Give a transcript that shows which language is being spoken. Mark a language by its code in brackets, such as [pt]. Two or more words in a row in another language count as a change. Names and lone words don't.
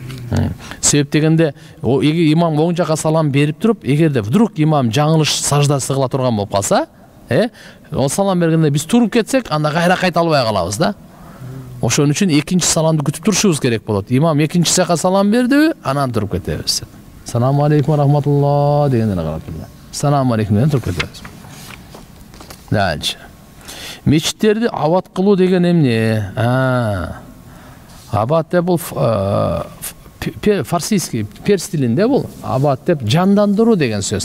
[ky] Себеп дегенде имам оң жака салам берип туруп, эгерде вдруг имам жаңылыш саждасы кыла турган болуп калса, ол салам бергенде биз туруп кетсек, анда кайра кайта албай калабыз да. Ошон үчүн экинчи саламды күтүп турушубуз керек болот. Имам экинчи жака салам берди, анан туруп кетебиз. [ar] السلام عليكم ورحمة الله [ky] дегенден карап турду. [ar] السلام عليكم [ky] деген туруп кетебиз. Дальше. Мечиттерди абат кылуу деген эмне? Абат деп бул фарсийский, перс тилинде бул абат деп жандандыруу деген сөз.